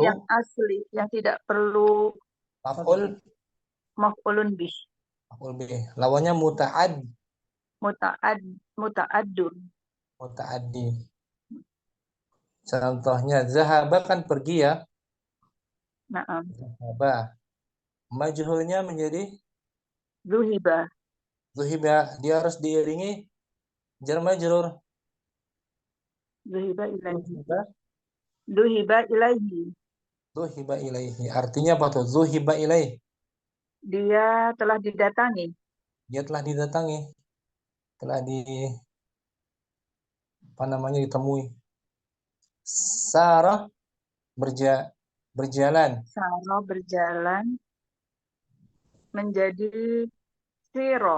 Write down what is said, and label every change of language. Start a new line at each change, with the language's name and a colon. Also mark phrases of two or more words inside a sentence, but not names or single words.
Indonesian: yang asli, yang tidak perlu
Arabic: مفعول به.
Indonesian: Maf'ul bih. Lawannya muta'addun. Muta'addi. Contohnya zahaba kan pergi ya. Naam. Zahaba. Majhulnya menjadi zuhiba. Zuhiba, dia harus diiringi
Arabic: جار مجرور. ذُهِبَ إليه. ذُهِبَ إليه. ذُهِبَ إليه.
Indonesian: Artinya apa tuh?
Arabic: ذُهِبَ إليه.
Indonesian: Dia telah didatangi. Dia telah didatangi. Telah ditemui. Sarah berjalan. Sarah berjalan menjadi siro.